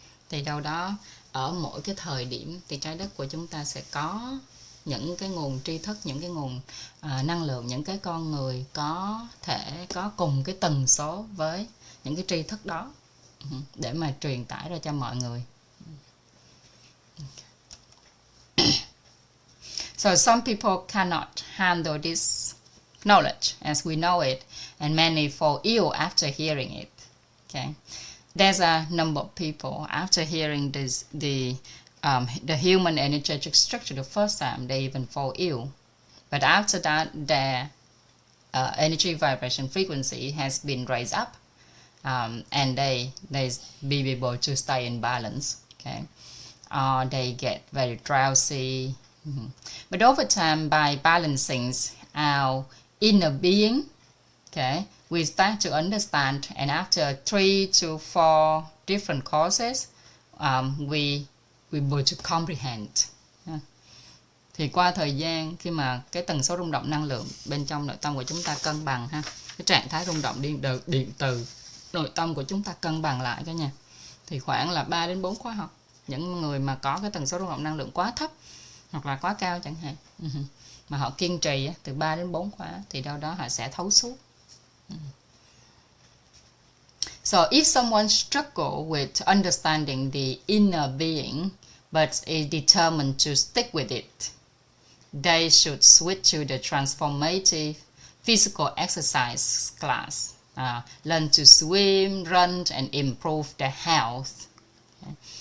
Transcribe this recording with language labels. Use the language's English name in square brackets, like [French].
[Vietnamese] Thì đâu đó ở mỗi cái thời điểm thì trái đất của chúng ta sẽ có những cái nguồn tri thức, những cái nguồn năng lượng, những cái con người có thể có cùng cái tần số với những cái tri thức đó để mà truyền tải ra cho mọi người. [English] So some people cannot handle this knowledge as we know it, and many fall ill after hearing it. Okay, there's a number of people after hearing the human energetic structure the first time, they even fall ill, but after that their energy vibration frequency has been raised up, and they be able to stay in balance. Okay, they get very drowsy. But over time, by balancing our inner being, okay, we start to understand, and after 3 to 4 different courses, we able to comprehend. [Vietnamese] Thì qua thời gian, khi mà cái tần số rung động năng lượng bên trong nội tâm của chúng ta cân bằng ha, cái trạng thái rung động điện từ nội tâm của chúng ta cân bằng lại cả nhà, thì khoảng là 3 đến 4 khóa học. Những người mà có cái tần số rung động năng lượng quá thấp hoặc là quá cao chẳng hạn, mà họ kiên trì từ 3 đến 4 khóa thì đâu đó họ sẽ thấu suốt. [English] So if someone struggle with understanding the inner being but is determined to stick with it, they should switch to the transformative physical exercise class, learn to swim, run, and improve their health. Okay.